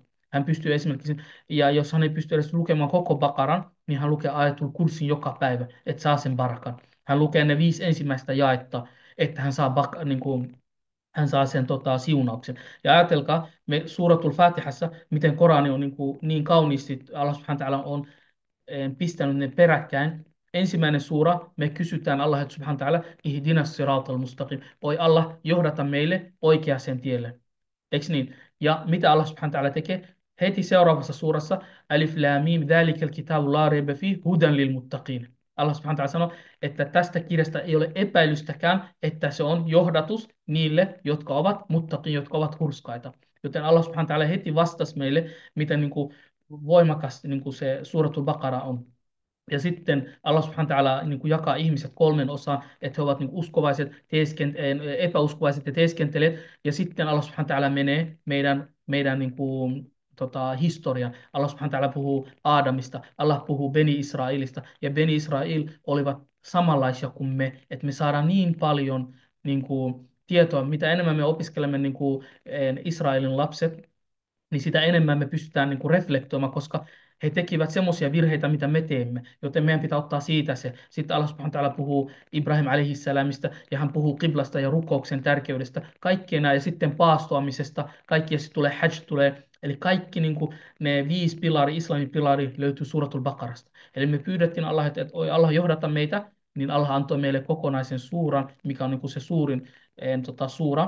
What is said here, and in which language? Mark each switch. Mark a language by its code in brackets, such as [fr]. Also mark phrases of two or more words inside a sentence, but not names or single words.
[fi] Hän pystyy esimerkiksi, ja jos hän ei pysty edes lukemaan koko Bakaran, niin hän lukee Ayatul Kursin joka päivä, että saa sen barakan. Hän lukee ne 5 ensimmäistä jaetta, että hän saa sen siunauksen. Ja ajatelkaa, me suuratul Fatihassa, miten Korani on niin kauniisti, [ar] الله سبحانه وتعالى [fi] on pistänyt ne peräkkäin. Ensimmäinen suura, me kysytään [ar] الله سبحانه وتعالى, اهدنا الصراط المستقيم. [fi] Oi Allah, johdata meille oikeaan tielle. Eikö niin? Ja mitä [ar] الله سبحانه وتعالى [fi] tekee? Heti seuraavassa suurassa, [ar] الم ذلك الكتاب لا ريب فيه هدى للمتقين. الله سبحانه وتعالى [fi] sanoo, että tästä kirjasta ei ole epäilystäkään, että se on johdatus niille, jotka ovat muttaqin, jotka ovat hurskaita. Joten [ar] الله سبحانه وتعالى [fi] heti vastasi meille, miten niin kuin voimakas niin kuin se suuratul Baqara on. Ja sitten [ar] الله سبحانه وتعالى [fi] niin kuin jakaa ihmiset kolmen osaan, että he ovat niin kuin uskovaiset, epäuskovaiset ja teeskentelijät. Ja sitten [ar] الله سبحانه وتعالى [fi] menee meidän niin kuin, historian. [ar] الله سبحانه وتعالى [fi] puhuu Aadamista, Allah puhuu Beni Israilista. Ja Beni Israil olivat samanlaisia kuin me, että me saadaan niin paljon niin kuin, tietoa, mitä enemmän me opiskelemme niin kuin, Israelin lapset, niin sitä enemmän me pystytään niin kuin reflektoimaan, koska he tekivät semmoisia virheitä, mitä me teemme, joten meidän pitää ottaa siitä se. Sitten [ar] الله سبحانه وتعالى [fi] puhuu Ibrahim alaihissalamista ja hän puhuu kiblasta ja rukouksen tärkeydestä, kaikkien nämä ja sitten paastoamisesta, kaikki ja sitten tulee hajj tulee, eli kaikki niin kuin ne 5 pilari, islamin pilari löytyy suuratul Baqarasta. Eli me pyydettiin Allah, että oi Allah johdata meitä, niin Allah antoi meille kokonaisen suuran, mikä on niin kuin se suurin suura.